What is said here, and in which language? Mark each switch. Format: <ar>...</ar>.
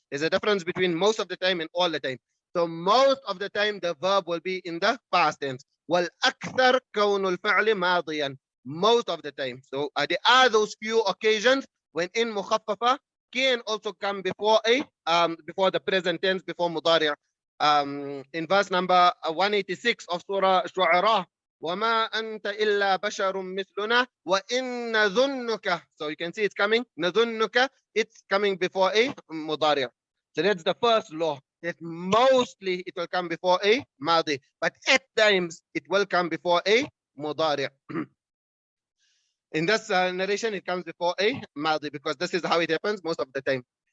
<en>There's a difference between most of the time and all the time. So most of the time the verb will be in the past tense.</en> <ar>وَالْأَكْثَرْ كَوْنُ الْفَعْلِ مَاضِيًا.</ar> <en>Most of the time. So there are those few occasions when in mukhaffafa can also come before a before the present tense, before mudari'. In verse number 186 of Surah Shu'ara,</en> <ar>وَمَا أَنْتَ إِلَّا بَشَرٌ مِثْلُنَا وَإِنَّ ظُنُّكَ.</ar> <en>So you can see it's coming,</en> <ar>نَظُنُّكَ,</ar> <en>it's coming before a mudari'. So that's the first law, that mostly it will come before a madi, but at times it will come before a mudari'. In this narration, it comes before a madi because this is how it happens most of the time.</en>